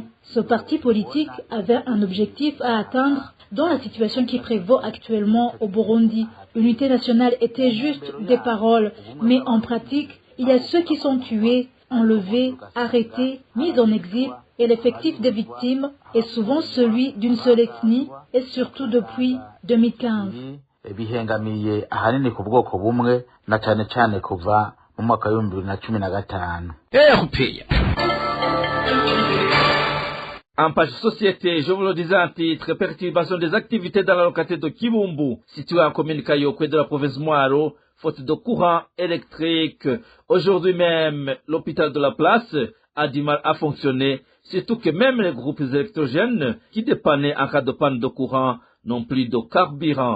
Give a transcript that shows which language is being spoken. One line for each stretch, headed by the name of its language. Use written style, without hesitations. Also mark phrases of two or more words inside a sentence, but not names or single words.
French: Ce parti politique avait un objectif à atteindre dans la situation qui prévaut actuellement au Burundi. L'unité nationale était juste des paroles, mais en pratique, il y a ceux qui sont tués, enlevés, arrêtés, mis en exil, et l'effectif des victimes est souvent celui d'une seule ethnie, et surtout depuis 2015.
Rundi: Ebihengamiye ahanini ku bwoko bumwe na cyane cyane kuva mu mwaka wa 2015.
French: RPA. En page société, je vous le disais en titre, perturbation des activités dans la localité de Kibumbu, située en commune Kayokwe de la province Mwaro, faute de courant électrique. Aujourd'hui même, l'hôpital de la place a du mal à fonctionner, surtout que même les groupes électrogènes qui dépannaient en cas de panne de courant n'ont plus de carburant.